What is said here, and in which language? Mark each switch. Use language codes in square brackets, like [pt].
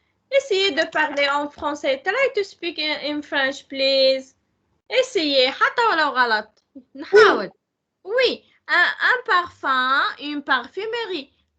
[fr] Essayez de parler en français. [en] Try to speak in French, please. [fr] Essayez. [ar] حتى ولو غلط. نحاول. [fr] Oui, un parfum, une parfumerie.